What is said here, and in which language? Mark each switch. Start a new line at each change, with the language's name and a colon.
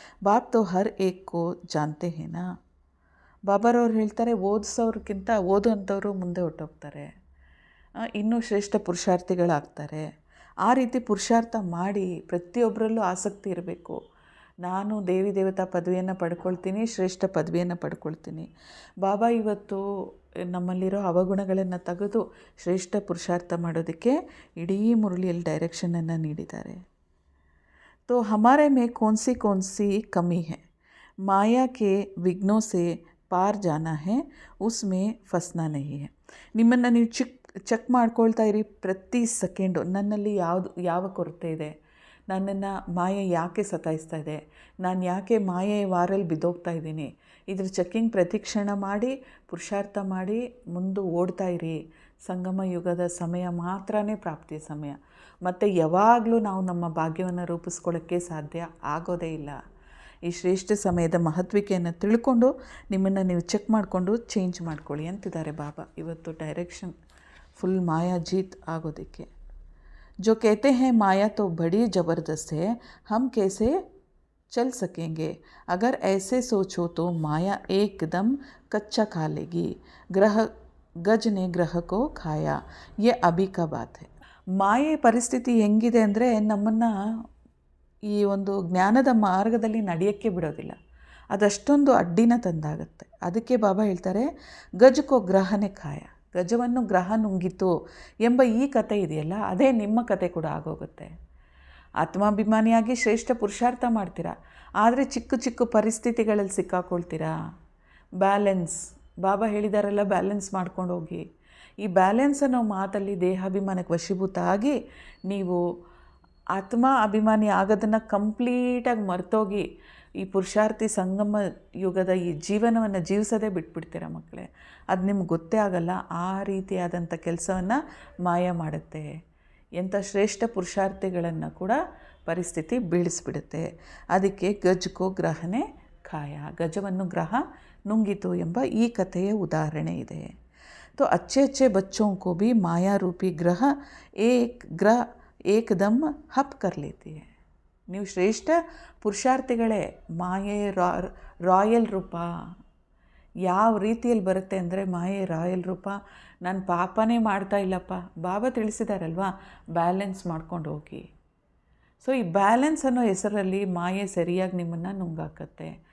Hindi: बाप तो हर एक को जानते हैं ना.
Kannada: ಬಾಬಾರವ್ರು ಹೇಳ್ತಾರೆ ಓದಿಸೋರ್ಗಿಂತ ಓದುವಂಥವ್ರು ಮುಂದೆ ಹೊಟ್ಟೋಗ್ತಾರೆ, ಇನ್ನೂ ಶ್ರೇಷ್ಠ ಪುರುಷಾರ್ಥಿಗಳಾಗ್ತಾರೆ. ಆ ರೀತಿ ಪುರುಷಾರ್ಥ ಮಾಡಿ ಪ್ರತಿಯೊಬ್ಬರಲ್ಲೂ ಆಸಕ್ತಿ ಇರಬೇಕು. ನಾನು ದೇವಿ ದೇವತಾ ಪದವಿಯನ್ನು ಪಡ್ಕೊಳ್ತೀನಿ, ಶ್ರೇಷ್ಠ ಪದವಿಯನ್ನು ಪಡ್ಕೊಳ್ತೀನಿ. ಬಾಬಾ ಇವತ್ತು ನಮ್ಮಲ್ಲಿರೋ ಅವಗುಣಗಳನ್ನು ತೆಗೆದು ಶ್ರೇಷ್ಠ ಪುರುಷಾರ್ಥ ಮಾಡೋದಕ್ಕೆ ಇಡೀ ಮುರಳಿಯಲ್ಲಿ ಡೈರೆಕ್ಷನನ್ನು ನೀಡಿದ್ದಾರೆ.
Hindi: तो हमारे में कौन सी कमी है, माया के विघ्नों से ಪಾರ್ ಜಾನಾ ಹೇ, ಉಸ್ಮೇ ಫಸ್ನಾ ನಹೀ ಹೇ.
Kannada: ನಿಮ್ಮನ್ನು ನೀವು ಚೆಕ್ ಮಾಡ್ಕೊಳ್ತಾ ಇರಿ ಪ್ರತಿ ಸೆಕೆಂಡು. ನನ್ನಲ್ಲಿ ಯಾವ ಕೊರತೆ ಇದೆ, ನನ್ನನ್ನು ಮಾಯೆ ಯಾಕೆ ಸತಾಯಿಸ್ತಾ ಇದೆ, ನಾನು ಯಾಕೆ ಮಾಯೆಯ ವಾರಲ್ಲಿ ಬಿದ್ದೋಗ್ತಾ ಇದ್ದೀನಿ, ಇದ್ರ ಚೆಕ್ಕಿಂಗ್ ಪ್ರತಿಕ್ಷಣ ಮಾಡಿ ಪುರುಷಾರ್ಥ ಮಾಡಿ ಮುಂದೆ ಓಡ್ತಾ ಇರಿ. ಸಂಗಮ ಯುಗದ ಸಮಯ ಮಾತ್ರನೇ ಪ್ರಾಪ್ತಿಯ ಸಮಯ. ಮತ್ತು ಯಾವಾಗಲೂ ನಾವು ನಮ್ಮ ಭಾಗ್ಯವನ್ನು ರೂಪಿಸ್ಕೊಳ್ಳೋಕ್ಕೆ ಸಾಧ್ಯ ಆಗೋದೇ ಇಲ್ಲ. ಈ ಶ್ರೇಷ್ಠ ಸಮಯದ ಮಹತ್ವಿಕೆಯನ್ನು ತಿಳ್ಕೊಂಡು ನಿಮ್ಮನ್ನು ನೀವು ಚೆಕ್ ಮಾಡಿಕೊಂಡು ಚೇಂಜ್ ಮಾಡ್ಕೊಳ್ಳಿ ಅಂತಿದ್ದಾರೆ ಬಾಬಾ ಇವತ್ತು ಡೈರೆಕ್ಷನ್ ಫುಲ್ ಮಾಯಾ ಜೀತ್ ಆಗೋದಕ್ಕೆ.
Hindi: जो कहते हैं माया तो बड़ी ज़बरदस्त है, हम कैसे चल सकेंगे, अगर ऐसे सोचो तो माया एकदम कच्चा खा लेगी. गज ने ग्रह को खाया, ये अभी का बात है.
Kannada: ಮಾಯೆ ಪರಿಸ್ಥಿತಿ ಹೆಂಗಿದೆ ಅಂದರೆ ನಮ್ಮನ್ನು ಈ ಒಂದು ಜ್ಞಾನದ ಮಾರ್ಗದಲ್ಲಿ ನಡೆಯೋಕ್ಕೆ ಬಿಡೋದಿಲ್ಲ. ಅದಷ್ಟೊಂದು ಅಡ್ಡಿನ ತಂದಾಗುತ್ತೆ. ಅದಕ್ಕೆ ಬಾಬಾ ಹೇಳ್ತಾರೆ
Hindi: ಗಜಕೋ ಗ್ರಹನೇ ಖಾಯ,
Kannada: ಗಜವನ್ನು ಗ್ರಹ ನುಂಗಿತು ಎಂಬ ಈ ಕತೆ ಇದೆಯಲ್ಲ, ಅದೇ ನಿಮ್ಮ ಕತೆ ಕೂಡ ಆಗೋಗುತ್ತೆ. ಆತ್ಮಾಭಿಮಾನಿಯಾಗಿ ಶ್ರೇಷ್ಠ ಪುರುಷಾರ್ಥ ಮಾಡ್ತೀರಾ, ಆದರೆ ಚಿಕ್ಕ ಚಿಕ್ಕ ಪರಿಸ್ಥಿತಿಗಳಲ್ಲಿ ಸಿಕ್ಕಾಕೊಳ್ತೀರಾ. ಬ್ಯಾಲೆನ್ಸ್ ಬಾಬಾ ಹೇಳಿದಾರಲ್ಲ, ಬ್ಯಾಲೆನ್ಸ್ ಮಾಡ್ಕೊಂಡು ಹೋಗಿ. ಈ ಬ್ಯಾಲೆನ್ಸ್ ಅನ್ನೋ ಮಾತಲ್ಲಿ ದೇಹಾಭಿಮಾನಕ್ಕೆ ವಶೀಭೂತ ಆಗಿ ನೀವು ಆತ್ಮ ಅಭಿಮಾನಿ ಆಗೋದನ್ನು ಕಂಪ್ಲೀಟಾಗಿ ಮರ್ತೋಗಿ ಈ ಪುರುಷಾರ್ಥಿ ಸಂಗಮ ಯುಗದ ಈ ಜೀವನವನ್ನು ಜೀವಿಸೋದೇ ಬಿಟ್ಬಿಡ್ತೀರ ಮಕ್ಕಳೇ. ಅದು ನಿಮ್ಗೆ ಗೊತ್ತೇ ಆಗಲ್ಲ. ಆ ರೀತಿಯಾದಂಥ ಕೆಲಸವನ್ನು ಮಾಯ ಮಾಡುತ್ತೆ. ಎಂಥ ಶ್ರೇಷ್ಠ ಪುರುಷಾರ್ಥಿಗಳನ್ನು ಕೂಡ ಪರಿಸ್ಥಿತಿ ಬೀಳಿಸ್ಬಿಡುತ್ತೆ. ಅದಕ್ಕೆ
Hindi: ಗಜ್ಕೋ ಗ್ರಹನೇ ಖಾಯ,
Kannada: ಗಜವನ್ನು ಗ್ರಹ ನುಂಗಿತು ಎಂಬ ಈ ಕಥೆಯ ಉದಾಹರಣೆ ಇದೆ.
Hindi: तो अच्छे अच्छे बच्चों को भी माया रूपी ग्रह एकदम हप कर लेती है.
Kannada: ನೀವು ಶ್ರೇಷ್ಠ ಪುರುಷಾರ್ಥಿಗಳೇ. ಮಾಯೆ ರಾಯಲ್ ರೂಪ ಯಾವ ರೀತಿಯಲ್ಲಿ ಬರುತ್ತೆ ಅಂದರೆ ಮಾಯೆ ರಾಯಲ್ ರೂಪ. ನಾನು ಪಾಪನೇ ಮಾಡ್ತಾ ಇಲ್ಲಪ್ಪ, ಬಾಬಾ ತಿಳಿಸಿದಾರಲ್ವ, ಬ್ಯಾಲೆನ್ಸ್ ಮಾಡ್ಕೊಂಡು ಹೋಗಿ. ಸೊ ಈ ಬ್ಯಾಲೆನ್ಸ್ ಅನ್ನೋ ಹೆಸರಲ್ಲಿ ಮಾಯೆ ಸರಿಯಾಗಿ ನಿಮ್ಮನ್ನು ನುಂಗಾಕತ್ತೆ.